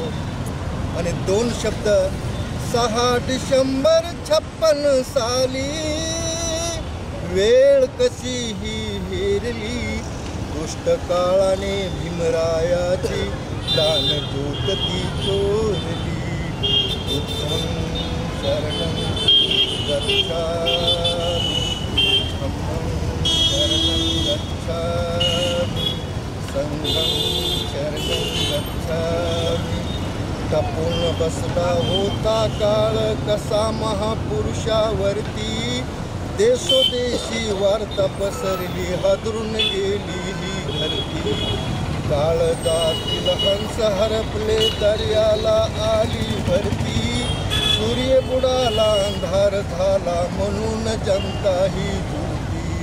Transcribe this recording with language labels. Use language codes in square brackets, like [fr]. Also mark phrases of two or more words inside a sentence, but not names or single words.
[mr] आणि 2 शब्द 6 डिसेंबर 56 साली वेळ कशी ही हेरली, दुष्ट काळाने भीमरायाची दानदूत ती चोरली, [pi] बुद्धं शरणं गच्छामि, धम्मं शरणं गच्छामि, संघं शरणं गच्छामि। [mr] टपून बसला होता काळ कसा महापुरुषावरती, देशोदेशी वार्ता पसरली, हादरून गेली ही धरती। काळजातील हंस हरपले, दर्याला आली भरती, सूर्य बुडाला अंधार झाला, म्हणून जनता ही झुकली।